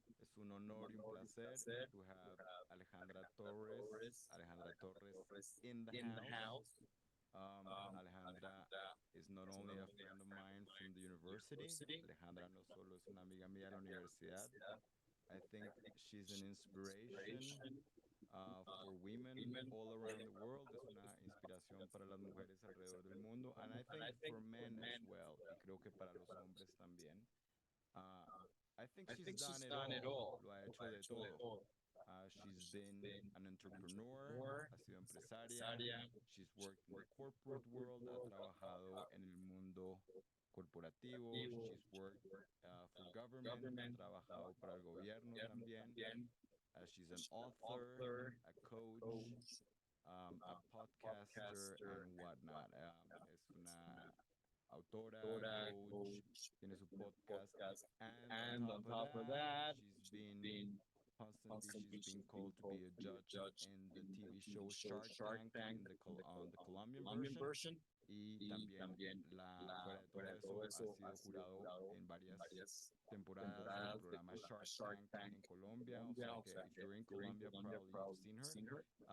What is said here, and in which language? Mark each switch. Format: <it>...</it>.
<es>Es un honor y un placer</es> <en>to have Alejandra Torres in the house. Alejandra is not only a friend of mine from the university.</en> <es>Alejandra no solo es una amiga mía de la universidad.</es> <en>I think she's an inspiration for women all around the world.</en> <es>Es una inspiración para las mujeres alrededor del mundo.</es> <en>And I think for men as well.</en> <es>Y creo que para los hombres también.</es> <en>Uh, I think she's done it all.</en> <es>Lo ha hecho de todo.</es> <en>She's been an entrepreneur,</en> <es>ha sido empresaria.</es> <en>She's worked in the corporate world,</en> <es>ha trabajado en el mundo corporativo.</es> <en>She's worked for government,</en> <es>ha trabajado para el gobierno también.</es> <en>She's an author, a coach, a podcaster, and whatnot.</en> <es>Es una autora, coach, tiene su podcast,</es> <en>and on top of that, she's been called to be a judge in the TV show Shark Tank in on the Colombian version.</en> <es>Y también fuera de todo eso ha sido jurado en varias temporadas del programa Shark Tank en Colombia. O sea que</es> <en>if you're in Colombia, probably you've seen her.</en>